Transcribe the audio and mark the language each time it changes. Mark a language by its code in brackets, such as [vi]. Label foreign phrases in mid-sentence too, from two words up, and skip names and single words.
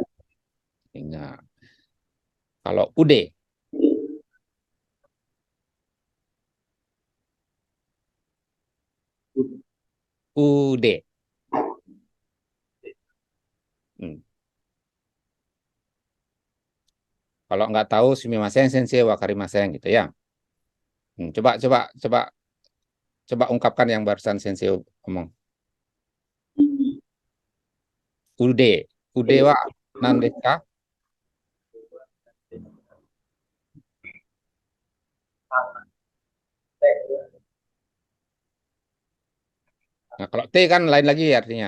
[id] ingat. Kalau Ude, Ude. Hmm. Kalau nggak tahu [ja] すみません、先生、分かりません [id] gitu ya. Coba coba coba coba ungkapkan yang barusan sensei omong. [ja] 腕、腕は何ですか? [id] Nah, kalau T kan lain lagi artinya.